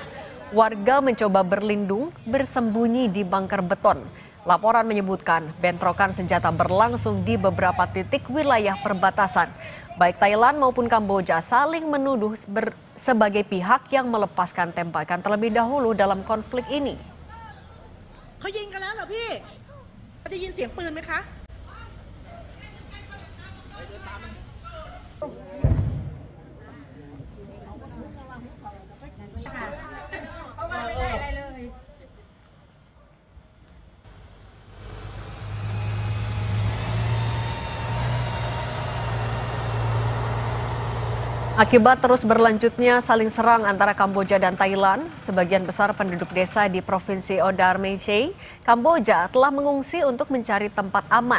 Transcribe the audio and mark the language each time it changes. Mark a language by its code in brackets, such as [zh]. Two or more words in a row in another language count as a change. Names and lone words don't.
[id] Warga mencoba berlindung bersembunyi di bunker beton. Laporan menyebutkan bentrokan senjata berlangsung di beberapa titik wilayah perbatasan. Baik Thailand maupun Kamboja saling menuduh sebagai pihak yang melepaskan tembakan terlebih dahulu dalam konflik ini. [th] เขายิงกันแล้วเหรอพี่ได้ยินเสียงปืนไหมคะ เพราะว่าไม่ได้อะไรเลย [id] Akibat terus berlanjutnya saling serang antara Kamboja dan Thailand, sebagian besar penduduk desa di Provinsi Odar Mechey, Kamboja telah mengungsi untuk mencari tempat aman.